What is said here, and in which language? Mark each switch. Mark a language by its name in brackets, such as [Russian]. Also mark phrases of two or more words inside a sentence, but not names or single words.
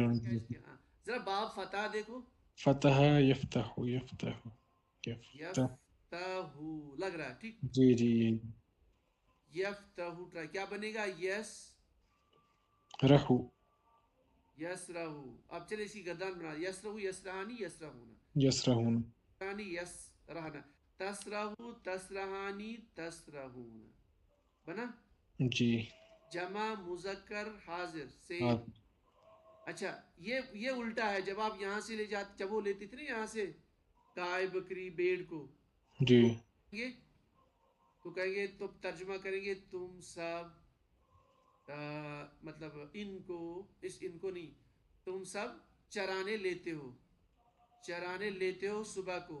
[Urdu] ہاں ذرا باب فتح دیکھو. [Arabic] فتح یفتح. یفتح. یفتح. [Urdu] یفتح لگ رہا ہے. ٹھیک. جی جی یفتح ٹرائی کیا بنے گا؟ یس [Arabic] رہو. [Urdu] یس رہو. اب چلے اسی گردان بنا. [Arabic] یس رہو یس رہانی یس رہونا. یسرہون. رہانی یس رہنا. تس رہو تس رہانی تس رہونا. [Urdu] بنا. جی جمع مذکر حاضر ہاں. سیم. اچھا یہ الٹا ہے. جب آپ یہاں سے لے جاتے، جب وہ لیتے تھے نا یہاں سے گائے بکری بھیڑ کو، جی تو کہیں گے تو ترجمہ کریں گے تم سب مطلب ان کو نہیں، تم سب چرانے لیتے ہو، چرانے لیتے ہو صبح کو.